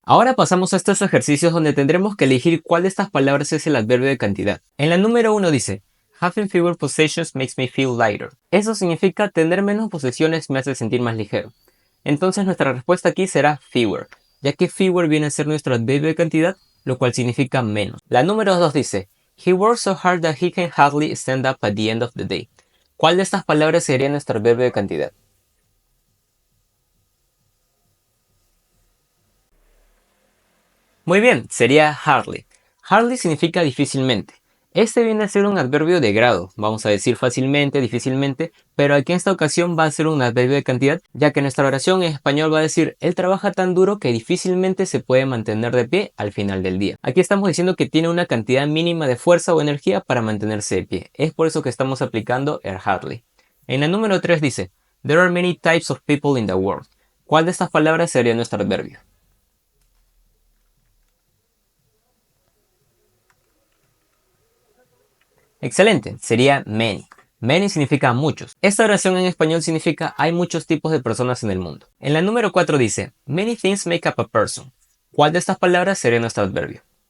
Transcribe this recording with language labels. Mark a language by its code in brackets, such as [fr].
[es] Ahora pasamos a estos ejercicios donde tendremos que elegir cuál de estas palabras es el adverbio de cantidad. En la número 1 dice [en] having fewer possessions makes me feel lighter. [es] Eso significa tener menos posesiones me hace sentir más ligero. Entonces nuestra respuesta aquí será fewer, ya que fewer viene a ser nuestro adverbio de cantidad, lo cual significa menos. La número 2 dice, [en] he works so hard that he can hardly stand up at the end of the day. [es] ¿Cuál de estas palabras sería nuestro adverbio de cantidad? Muy bien, sería hardly. Hardly significa difícilmente. Este viene a ser un adverbio de grado, vamos a decir fácilmente, difícilmente, pero aquí en esta ocasión va a ser un adverbio de cantidad, ya que nuestra oración en español va a decir, él trabaja tan duro que difícilmente se puede mantener de pie al final del día. Aquí estamos diciendo que tiene una cantidad mínima de fuerza o energía para mantenerse de pie. Es por eso que estamos aplicando el hardly. En la número 3 dice, [en] there are many types of people in the world. [es] ¿Cuál de estas palabras sería nuestro adverbio? Excelente, sería many. Many significa muchos. Esta oración en español significa hay muchos tipos de personas en el mundo. En la número 4 dice, [en] many things make up a person. [es] ¿Cuál de estas palabras sería nuestro adverbio?